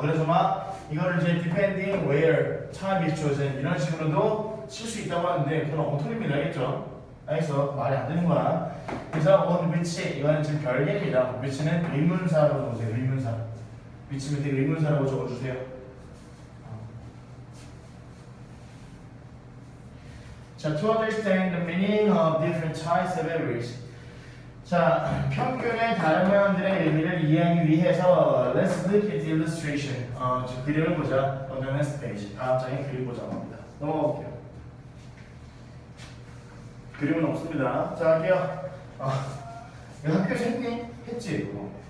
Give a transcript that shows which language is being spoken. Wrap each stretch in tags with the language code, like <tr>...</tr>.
<ko>그래서 막 이거를 이제</ko> <en>depending where time is chosen</en> <ko>이런 식으로도 칠 수 있다고 하는데 그건 엉터리입니다. 알겠죠? 알겠어? 말이 안 되는 거야. 그래서 on which 이거는 지금 별개입니다. which는 의문사라고 적어주세요. 의문사. which 밑에 의문사라고 적어주세요.</ko> <en>자, to understand the meaning of different types of average.</en> <ko>자, 평균의 다른 모양들의 의미를 이해하기 위해서</ko> <en>Let's look at the illustration.</en> <ko>지금 그림을 보자.</ko> <en>On the next page.</en> <ko>다음 장에 그림 보자고 합니다. 넘어갈게요. 그림은 없습니다. 자, 할게요. 이거 학교에서 했니? 했지? 이거.</ko>